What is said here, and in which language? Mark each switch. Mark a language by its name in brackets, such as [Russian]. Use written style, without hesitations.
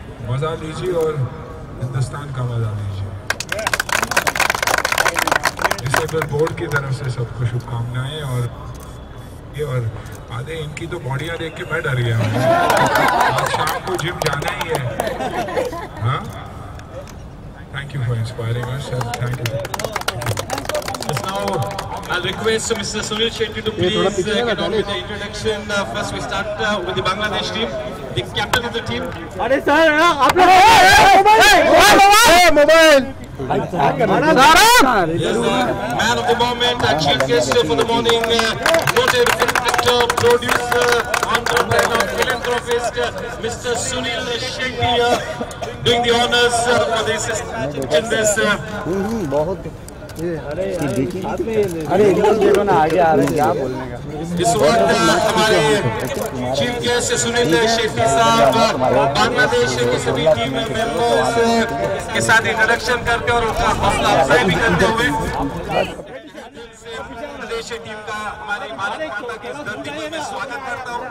[Hindi] मजा लीजिए और हिंदुस्तान का मजा लीजिए। इसे फिर बोर्ड की तरफ से सबको शुभकामनाएं। और आधे इनकी तो बॉडियां देख के मैं डर गया। आज शाम को जिम जाना ही है। [English] हाँ, thank you for inspiring us and thank you. Now I'll request Mr. Sunil Shetty to please get on with the introduction. First we start with the Bangladesh team, the captain of the team. [Hindi] अरे sir आप लोग mobile [English] Yes, man of the moment, chief guest for the morning, noted film actor, producer, entrepreneur, philanthropist, Mr. Sunil Shetty, doing the honors for this in this. [Hindi] बहुत अरे देखो ना आगे आ रहे हैं, क्या बोलने का। इस वक्त हमारे चीफ गेस्ट सुनील शेट्टी साहब बांग्लादेश के सभी टीम मेंबर्स के साथ इंट्रोडक्शन करते और उनका हौसला अफजाई भी करते हुए बांग्लादेश टीम का हमारी भारत माता की इस धरती पर मैं स्वागत करता हूँ।